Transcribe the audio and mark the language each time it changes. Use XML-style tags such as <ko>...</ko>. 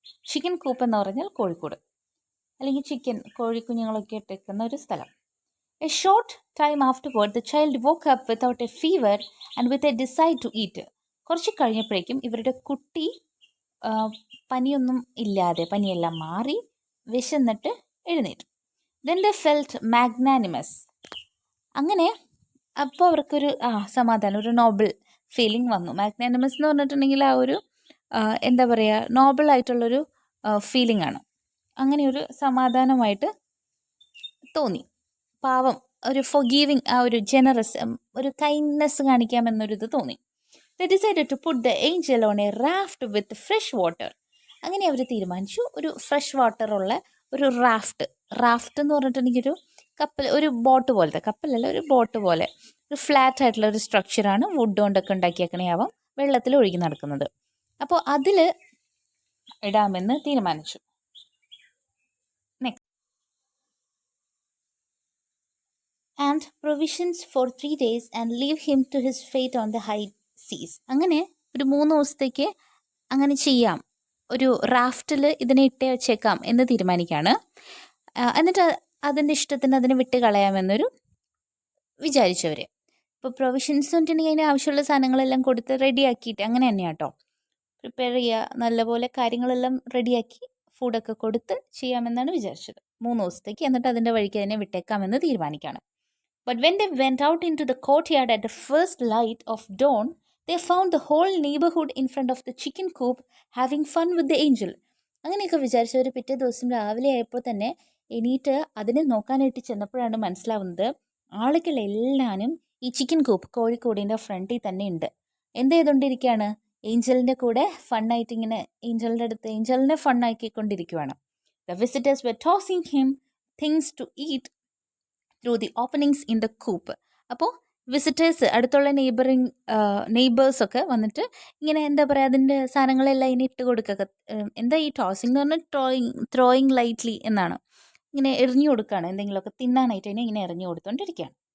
<ml>Chicken കൂപ്പ് എന്ന് പറഞ്ഞാൽ കോഴിക്കൂട്, അല്ലെങ്കിൽ കോഴിക്കുഞ്ഞുങ്ങളൊക്കെ ഇട്ടേക്കുന്ന ഒരു സ്ഥലം.</ml> <en>A short time afterward, the child woke up without a fever and with a desire to eat.</en> <ml>കുറച്ച് കഴിഞ്ഞപ്പോഴേക്കും ഇവരുടെ കുട്ടി പനിയൊന്നും ഇല്ലാതെ, പനിയെല്ലാം മാറി വിശന്നിട്ട് എഴുന്നേറ്റു.</ml> <en>Then they felt magnanimous.</en> <ml>അങ്ങനെ അപ്പോൾ അവർക്കൊരു സമാധാനം, ഒരു നോബിൾ ഫീലിംഗ് വന്നു. മാഗ്നാനിമസ് എന്ന് പറഞ്ഞിട്ടുണ്ടെങ്കിൽ ആ ഒരു എന്താ പറയുക, നോബിൾ ആയിട്ടുള്ളൊരു ഫീലിംഗ് ആണ്. അങ്ങനെ ഒരു സമാധാനമായിട്ട് തോന്നി. പാവം, ഒരു ഫോർഗീവിങ്, ആ ഒരു ജനറസ്, ഒരു കൈൻഡ്നെസ് കാണിക്കാമെന്നൊരിത് തോന്നി.</ml> <en>They decided to put the angel on a raft with fresh water.</en> <ml>അങ്ങനെ അവർ തീരുമാനിച്ചു, ഒരു ഫ്രഷ് വാട്ടറുള്ള ഒരു റാഫ്റ്റ് എന്ന് പറഞ്ഞിട്ടുണ്ടെങ്കിൽ ഒരു കപ്പൽ, ഒരു ബോട്ട് പോലത്തെ, കപ്പലല്ല ഒരു ബോട്ട് പോലെ, ഒരു ഫ്ലാറ്റ് ആയിട്ടുള്ള ഒരു സ്ട്രക്ചറാണ്, വുഡ് കൊണ്ടൊക്കെ ഉണ്ടാക്കിയേക്കണയാവാം, വെള്ളത്തിൽ ഒഴുകി നടക്കുന്നത്. അപ്പോൾ അതിൽ ഇടാമെന്ന് തീരുമാനിച്ചു.</ml> <en>And provisions for 3 days and leave him to his fate on the high seas.</en> <ml>അങ്ങനെ ഒരു 3 ദിവസത്തേക്ക് അങ്ങനെ ചെയ്യാം, ഒരു റാഫ്റ്റിൽ ഇതിനെ ഇട്ടേ വെച്ചേക്കാം എന്ന് തീരുമാനിക്കുകയാണ്. എന്നിട്ട് അതിൻ്റെ ഇഷ്ടത്തിന് അതിനെ വിട്ട് കളയാമെന്നൊരു വിചാരിച്ചവർ. ഇപ്പോൾ പ്രൊവിഷൻസ് പറഞ്ഞിട്ടുണ്ടെങ്കിൽ അതിന് ആവശ്യമുള്ള സാധനങ്ങളെല്ലാം കൊടുത്ത് റെഡിയാക്കിയിട്ട് അങ്ങനെ തന്നെയാണ് കേട്ടോ, പ്രിപ്പയർ ചെയ്യുക, നല്ലപോലെ കാര്യങ്ങളെല്ലാം റെഡിയാക്കി ഫുഡൊക്കെ കൊടുത്ത് ചെയ്യാമെന്നാണ് വിചാരിച്ചത് 3 ദിവസത്തേക്ക്. എന്നിട്ട് അതിൻ്റെ വഴിക്ക് അതിനെ വിട്ടേക്കാമെന്ന് തീരുമാനിക്കുകയാണ്.</ml> <en>But when they went out into the courtyard at the first light of dawn, they found the whole neighborhood in front of the chicken coop having fun with the angel.</en> <ml>അങ്ങനെയൊക്കെ വിചാരിച്ചവർ പിറ്റേ ദിവസം രാവിലെ ആയപ്പോൾ തന്നെ എണീറ്റ് അതിനെ നോക്കാനായിട്ട് ചെന്നപ്പോഴാണ് മനസ്സിലാവുന്നത്, ആളുകളെല്ലാവരും ഈ ചിക്കൻ കൂപ്പ്, കോഴിക്കോടിൻ്റെ ഫ്രണ്ടിൽ തന്നെ ഉണ്ട്. എന്ത് ചെയ്തുകൊണ്ടിരിക്കുകയാണ്, ഏഞ്ചലിൻ്റെ കൂടെ ഫണ്ണായിട്ട് ഇങ്ങനെ ഏഞ്ചലിൻ്റെ അടുത്ത് ഏഞ്ചലിനെ ഫണ്ണാക്കിക്കൊണ്ടിരിക്കുകയാണ്.</ml> <en>The visitors were tossing him things to eat through the openings in the coop.</en> <ml>അപ്പോൾ വിസിറ്റേഴ്സ്, അടുത്തുള്ള നെയ്ബേഴ്സൊക്കെ വന്നിട്ട് ഇങ്ങനെ എന്താ പറയുക, അതിൻ്റെ സാധനങ്ങളെല്ലാം ഇനി ഇട്ട് കൊടുക്കുക. എന്താ ഈ ടോസിങ് എന്ന് പറഞ്ഞാൽ</ml> <en>throwing lightly</en> <ml>എന്നാണ്. ഇങ്ങനെ എറിഞ്ഞു കൊടുക്കുകയാണ്, എന്തെങ്കിലുമൊക്കെ തിന്നാനായിട്ട് അതിനെ ഇങ്ങനെ എറിഞ്ഞു കൊടുത്തുകൊണ്ടിരിക്കുകയാണ്.</ml>